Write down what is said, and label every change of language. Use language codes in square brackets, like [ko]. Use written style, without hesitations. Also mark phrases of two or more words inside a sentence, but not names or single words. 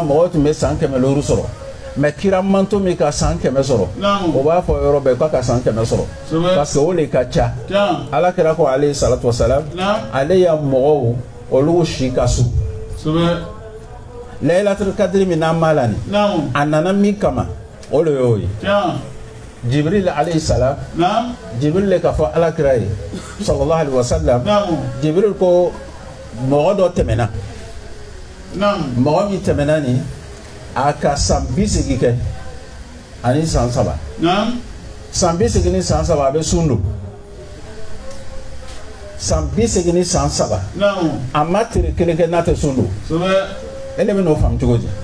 [bm] mɔgɔ tun bɛ san 500 sɔrɔ mais kira manto min ka san 100 sɔrɔ o b'a fɔ yɔrɔ bɛɛ k'a ka san 100 sɔrɔ [fr] parce que [bm] o de ka ca ala kira ko [ar] عليه الصلاة والسلام [bm] ale ya mɔgɔw olu si ka su [ar] ليلة القدر [bm] min n'an b'a la nin a nana min kama o de y'o ye jibril [ar] عليه السلام [bm] jibril le ka fɔ ala kira ye [ar] صلى الله عليه وسلم [bm] jibril ko mɔgɔ dɔ tɛmɛna mɔgɔ min tɛmɛna nin a ka san 80 kɛ ani san 3 san 80 ni san 3 a bɛ sun don san 30 ni san 3 a ma tiri kelen kɛ n'a tɛ sun don ele bɛ n'o faamu cogo di